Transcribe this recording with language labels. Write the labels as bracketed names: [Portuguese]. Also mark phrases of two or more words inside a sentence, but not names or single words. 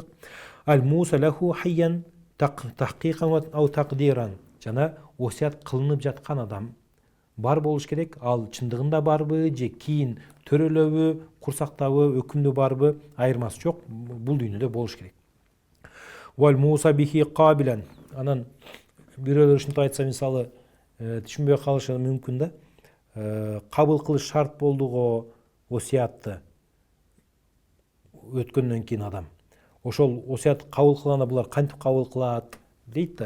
[Arabic] الموصى له حيا تحقيقا أو تقديرا. [Kyrgyz] Жана осуят кылынып жаткан адам бар болуш керек. Ал чындыгында барбы, же кийин төрөлөбү, курсактабы, өкүмдө барбы, айырмасы жок. Бул дүйнөдө болуш керек. [Arabic] والموصى به قابلا. [Kyrgyz] Анан бирөөлөр ушинтип айтса мисалы түшүнбөй калышы мүмкүн да. Кабыл кылыш шарт болду го осуятты өткөндөн кийин адам. Ошол осуят кабыл кылганда булар кантип кабыл кылат дейт да.